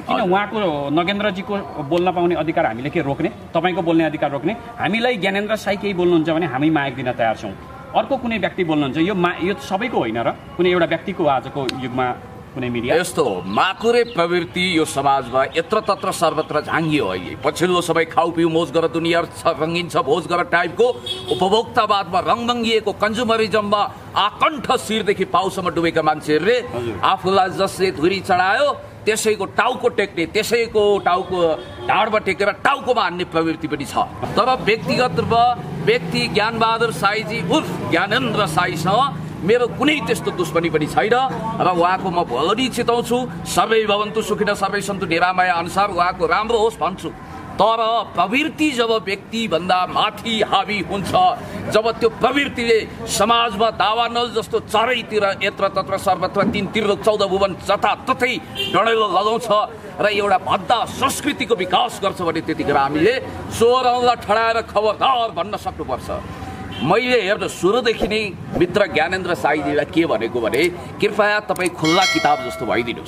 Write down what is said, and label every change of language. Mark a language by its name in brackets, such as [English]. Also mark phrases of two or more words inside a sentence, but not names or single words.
[Nepali] किन उहाँको नगेन्द्रजीको बोल्न पाउने अधिकार हामीले के रोक्ने? तपाईँको बोल्ने अधिकार रोक्ने? हामीलाई ज्ञानेन्द्र साई केही बोल्नुहुन्छ भने हामी माइक दिन तयार छौँ। अर्को कुनै व्यक्ति बोल्नुहुन्छ, यो सबैको होइन र कुनै एउटा व्यक्तिको आजको युगमा कुनै मिडिया यस्तो हो। माकुरे प्रवृत्ति यो समाजमा [Sanskrit] यत्र तत्र सर्वत्र [Nepali] झाङ्गियो। अहिले पछिल्लो समय खाउ पिउ मोज गर दुनियाँ रङ्गिन छ भोज गर टाइपको उपभोक्तावादमा रङभङ्गिएको कन्ज्युमरिजममा आकण्ठ शिरदेखि पाउसम्म डुबेका मान्छेहरूले आफूलाई जसले धुरी चढायो त्यसैको टाउको टेक्ने, त्यसैको टाउको ढाडमा टेकेर टाउकोमा हान्ने प्रवृत्ति पनि छ। तर व्यक्तिगत रूपमा व्यक्ति ज्ञानबहादुर साईजी उर्फ ज्ञानेन्द्र साईसँग मेरो कुनै त्यस्तो दुश्मनी पनि छैन र उहाँको म भलोनी चिताउँछु। [Sanskrit] सबै भवन्तु सुखिन सबै सन्तु निरामय [Nepali] अनुसार उहाँको राम्रो होस् भन्छु। तर प्रवृत्ति जब व्यक्तिभन्दा माथि हावी हुन्छ, जब त्यो प्रवृत्तिले समाजमा दावानल जस्तो चारैतिर [Sanskrit] यत्र तत्र सर्वत्र [Nepali] 3 14 भुवन जताततै डढेलो लगाउँछ र एउटा भद्दा संस्कृतिको विकास गर्छ भने त्यतिखेर हामीले चोरलाई ठडाएर खबरदार भन्न सक्नुपर्छ। मैले हेर्नु सुरुदेखि नै मित्र ज्ञानेन्द्र साईजीलाई के भनेको भने कृपया तपाईँ खुल्ला किताब जस्तो भइदिनुहोस्।